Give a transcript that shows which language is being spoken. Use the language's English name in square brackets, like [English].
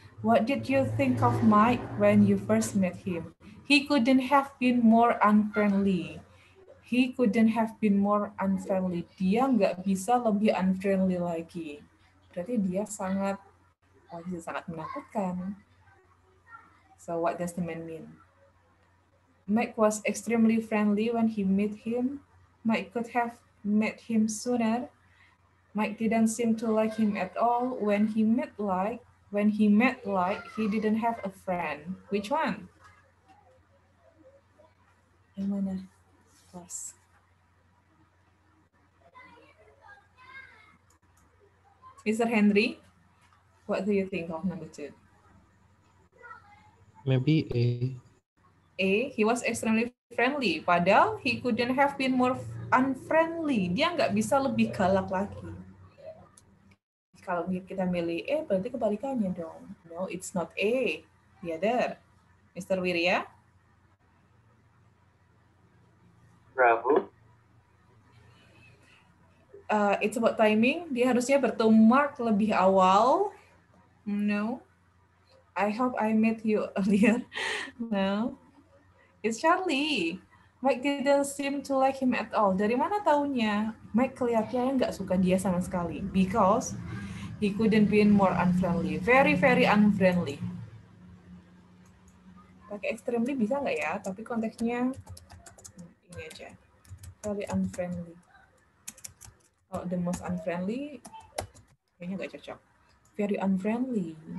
[English] What did you think of Mike when you first met him? He couldn't have been more unfriendly. He couldn't have been more unfriendly. [Indonesian] Dia nggak bisa lebih unfriendly lagi. Berarti dia sangat menakutkan. [English] So what does the man mean? Mike was extremely friendly when he met him. Mike could have met him sooner. Mike didn't seem to like him at all. When he met like, he didn't have a friend. Which one? [Indonesian] Yang mana? Plus. [English] Mr. Henry, what do you think of number 2? Maybe A. He was extremely friendly. Padahal he couldn't have been more unfriendly. [Indonesian] Dia nggak bisa lebih galak lagi. Kalau kita milih berarti kebalikannya dong. [English] No, it's not A. The other. Mr. Wirya? Bravo. It's about timing. [Indonesian] Dia harusnya bertemu Mark lebih awal. [English] No. I hope I met you earlier. No. It's Charlie. Mike didn't seem to like him at all. [Indonesian] Dari mana taunya? Mike kelihatannya nggak suka dia sama sekali. [English] Because he couldn't be more unfriendly. Very, very unfriendly. [Indonesian] Pakai extremely bisa nggak ya? Tapi konteksnya ini aja. [English] Very unfriendly. Oh, the most unfriendly [Indonesian] kayaknya nggak cocok. [English] Very unfriendly.